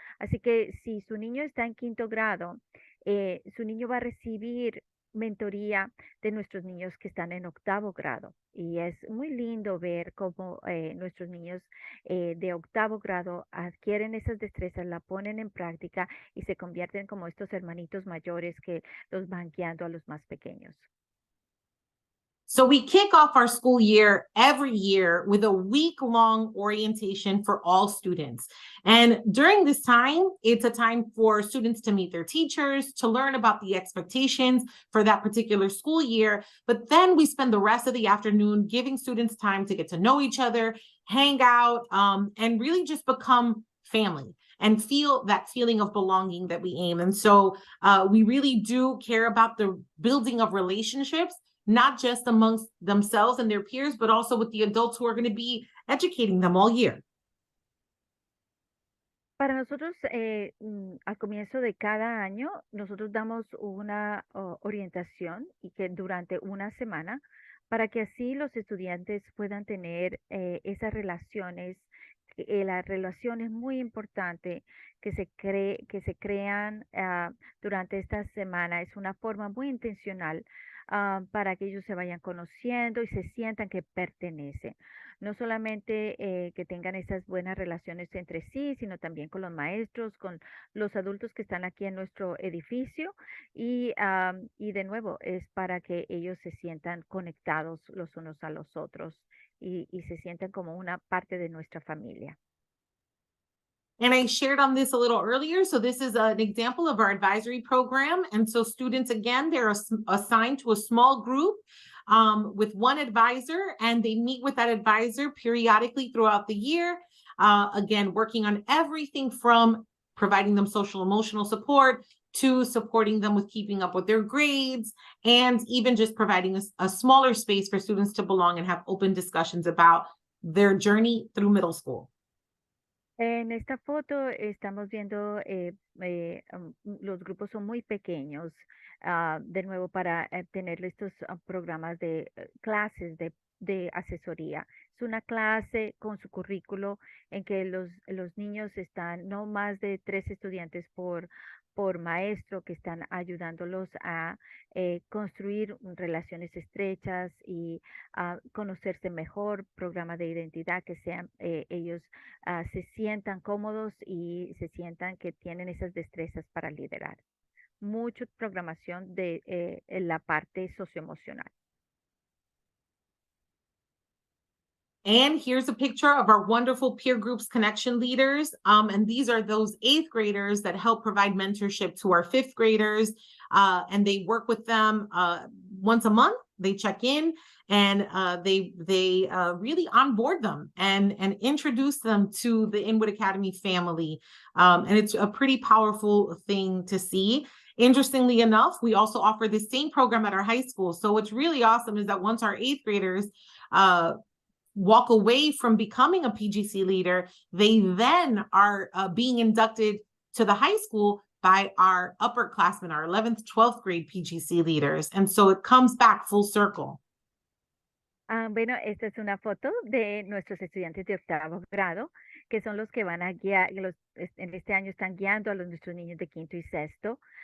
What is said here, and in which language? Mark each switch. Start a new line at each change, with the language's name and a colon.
Spanish: Así que si su niño está en quinto grado, su niño va a recibir mentoría de nuestros niños que están en octavo grado. Y es muy lindo ver cómo nuestros niños de octavo grado adquieren esas destrezas, la ponen en práctica y se convierten como estos hermanitos mayores que los van guiando a los más pequeños.
English: So we kick off our school year every year with a week-long orientation for all students. And during this time, it's a time for students to meet their teachers, to learn about the expectations for that particular school year. But then we spend the rest of the afternoon giving students time to get to know each other, hang out, and really just become family and feel that feeling of belonging that we aim. And so we really do care about the building of relationships, not just amongst themselves and their peers, but also with the adults who are going to be educating them all year.
Spanish: Para nosotros, al comienzo de cada año, nosotros damos una orientación y que durante una semana para que así los estudiantes puedan tener esas relaciones. La relación es muy importante que se crean durante esta semana. Es una forma muy intencional para que ellos se vayan conociendo y se sientan que pertenecen. No solamente que tengan esas buenas relaciones entre sí, sino también con los maestros, con los adultos que están aquí en nuestro edificio y de nuevo es para que ellos se sientan conectados los unos a los otros y se sientan como una parte de nuestra familia.
English: And I shared on this a little earlier. So this is an example of our advisory program. And so students, again, they're assigned to a small group with one advisor, and they meet with that advisor periodically throughout the year. Again, working on everything from providing them social emotional support to supporting them with keeping up with their grades, and even just providing a smaller space for students to belong and have open discussions about their journey through middle school.
Spanish: En esta foto estamos viendo los grupos son muy pequeños, de nuevo para tener estos programas de clases de asesoría. Es una clase con su currículo en que los niños están no más de 3 estudiantes por maestro que están ayudándolos a construir relaciones estrechas y conocerse mejor, programa de identidad que sean ellos se sientan cómodos y se sientan que tienen esas destrezas para liderar. Mucha programación de la parte socioemocional.
English: And here's a picture of our wonderful peer groups connection leaders. And these are those 8th graders that help provide mentorship to our 5th graders. And they work with them once a month. They check in and they really onboard them and introduce them to the Inwood Academy family. And it's a pretty powerful thing to see. Interestingly enough, we also offer the same program at our high school. So what's really awesome is that once our 8th graders walk away from becoming a PGC leader, they then are being inducted to the high school by our upperclassmen, our 11th, 12th grade PGC leaders. And so it comes back full circle.
Spanish: Bueno, esta es una foto de nuestros estudiantes de octavo grado, que son los que van a guiar, en este año están guiando a nuestros niños de quinto y sexto.